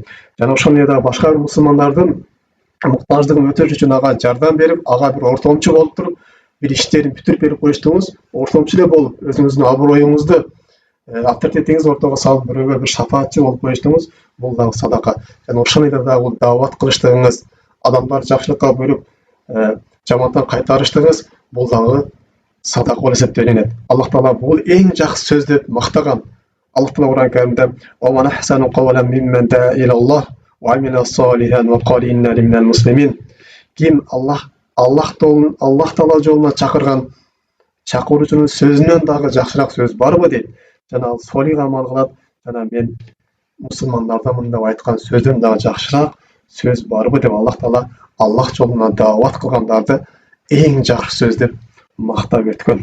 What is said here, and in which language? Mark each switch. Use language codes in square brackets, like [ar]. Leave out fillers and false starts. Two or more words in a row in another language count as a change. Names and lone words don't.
[ky] Жана ошондой дагы башка бир мусулмандардын муктаждыгын өтөш үчүн ага жардам берип, ага бир ортомчу болуп туруп, бир иштерин бүтүрүп берип коюштуңуз, ортомчу эле болуп, өзүңүздүн аброюңузду, авторитетиңизди ортого салып, бирөөгө бир шафаатчы болуп коюштуңуз, бул дагы садака. Жана ошондой дагы бул даават кылыштыгыңыз, адамдар жакшылыкка буйруп, жамандыктан кайтарыштыгыңыз, бул дагы садака болуп эсептелинет. Аллах Таала бул эң жакшы сөз деп мактаган. Аллах Таала Кур'ан Каримде [ar] "ومن أحسن قولا ممن دعا إلى الله وعمل صالحا وقال إنني من المسلمين". [ky] Ким Аллах Таала жолуна чакырган чакыруучунун сөзүнөн дагы жакшыраак сөз барбы дейт. Жана ал солих амал кылат, жана мен мусулмандардан деп айткан сөздөн дагы жакшыраак сөз барбы деп Аллах Таала Аллах жолуна даават кылгандарды эң жакшы сөз деп мактап өткөн.